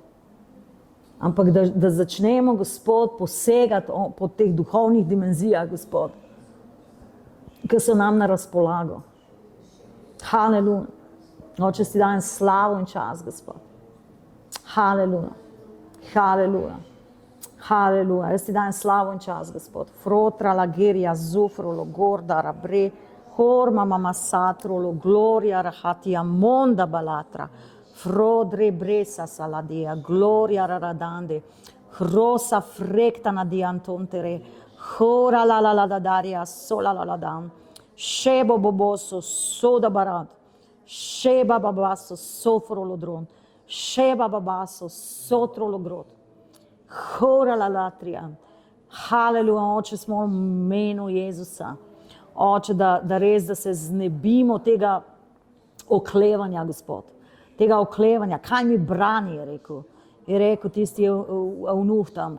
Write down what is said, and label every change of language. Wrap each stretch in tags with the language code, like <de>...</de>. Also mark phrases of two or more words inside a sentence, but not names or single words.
<sl>Ampak da začnemo, Gospod, posegati po teh duhovnih dimenzijah, Gospod, ki so nam na razpolago. Haleluja. Oče, ti dajem slavo in čas, Gospod. Haleluja. Haleluja. Haleluja. Jaz ti dajem slavo in čas, Gospod. Frotra, lagerija, zufro, logorda, rabre, horma, mama, satro, gloria, rahatia, monda, balatra, frodre, bresa, saladea, gloria, raradande, hrosa, frekta, nadiantontere, hora, la, la, la, da, daria, sola, la, la, dam, šebo, boboso, soda, barat, šeba, babaso, sofro, lodron, šeba, babaso, sotro, logrot. Hora la latrija. Haleluja, Oče, smo v imenu Jezusa. Oče, da res, da se znebimo tega oklevanja, Gospod. Tega oklevanja. Kaj mi brani, je rekel. Je rekel tisti avnuh tam.</sl>